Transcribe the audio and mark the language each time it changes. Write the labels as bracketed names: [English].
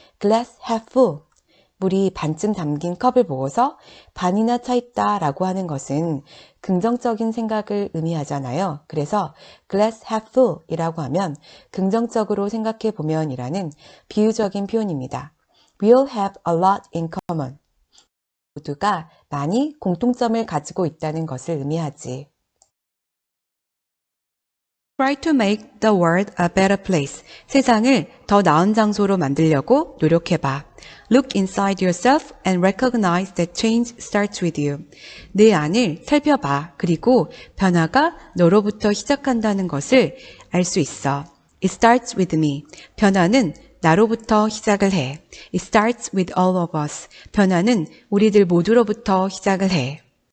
[English] Glass half full. [Korean] 물이 반쯤 담긴 컵을 보고서 반이나 차 있다 라고 하는 것은 긍정적인 생각을 의미하잖아요. 그래서 glass half full 이라고 하면 긍정적으로 생각해 보면 이라는 비유적인 표현입니다. [English] We all have a lot in common. [Korean] 모두가 많이 공통점을 가지고 있다는 것을 의미하지. [English] Try to make the world a better place. [Korean] 세상을 더 나은 장소로 만들려고 노력해봐. [English] Look inside yourself and recognize that change starts with you. [Korean] 내 안을 살펴봐. 그리고 변화가 너로부터 시작한다는 것을 알 수 있어. [English] It starts with me. [Korean] 변화는 나로부터 시작을 해. [English] It starts with all of us. [Korean] 변화는 우리들 모두로부터 시작을 해.